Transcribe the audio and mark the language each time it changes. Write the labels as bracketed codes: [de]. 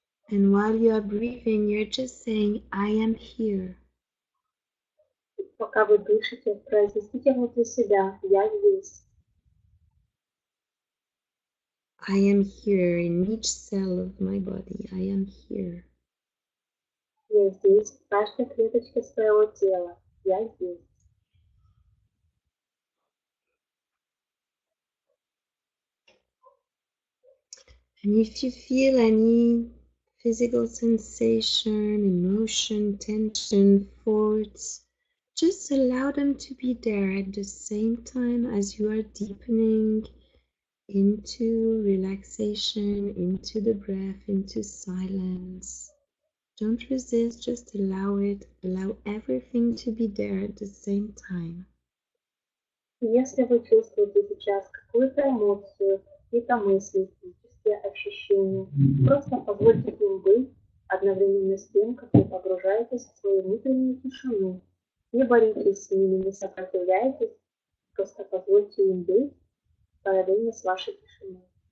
[en] And while you are breathing, you're just saying, I am here. [ru] Пока вы дышите, произнесите внутри себя «Я здесь». [en] I am here in each cell of my body. I am here. [ru] Я здесь, в каждой клеточке своего тела. Я здесь. [en] And if you feel any physical sensation, emotion, tension, thoughts, just allow them to be there at the same time as you are deepening into relaxation, into the breath, into silence. Don't resist, just allow it. Allow everything to be there at the same time. [ru] Если вы чувствуете сейчас какую-то эмоцию, какие-то мысли, физические ощущения, просто позвольте им быть одновременно с тем, как вы погружаетесь в свою внутреннюю тишину. Не боритесь с ними, не сопротивляйтесь, просто позвольте им быть параллельно с вашей тишиной.